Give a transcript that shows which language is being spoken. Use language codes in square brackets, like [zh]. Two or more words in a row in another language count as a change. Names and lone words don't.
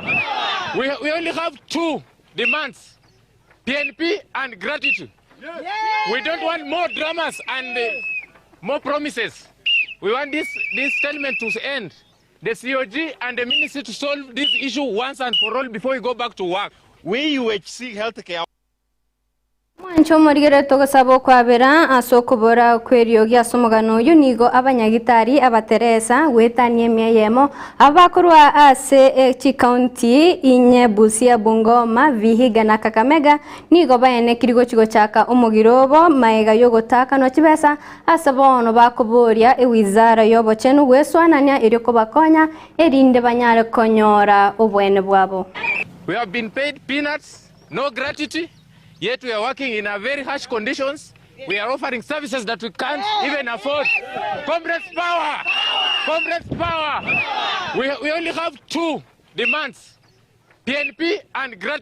[en] We only have 2 demands, PNP and gratitude. We don't want more dramas and more promises. We want this settlement to end. The COG and the ministry to solve this issue once and for all before we go back to work. We will have 2 demands, PNP and gratitude. We don't want more dramas and more promises. We want this settlement to end. The COG and the ministry to solve this issue once and for all before we go back to work. We UHC Healthcare. [guz] Mwancho morigere togasabo kwabera asokobora kweriogia somogano yunigo abanyagitari abateresa wetanie meyemo abakorwa ase county inye Busia Bungoma Vihiga na Kakamega nigo bayene kirigo chigo chaka omugirobo maega yogotaka no chibesa asabono bakoboria ewizara yobo chenu weswanania iriko bakonya erinde banyare konyora obwene bwabo. [en] We have been paid peanuts, no gratitude. Yet we are working in a very harsh conditions. We are offering services that we can't even afford. Comrades power! Comrades power! We only have 2 demands, PNP and gratitude.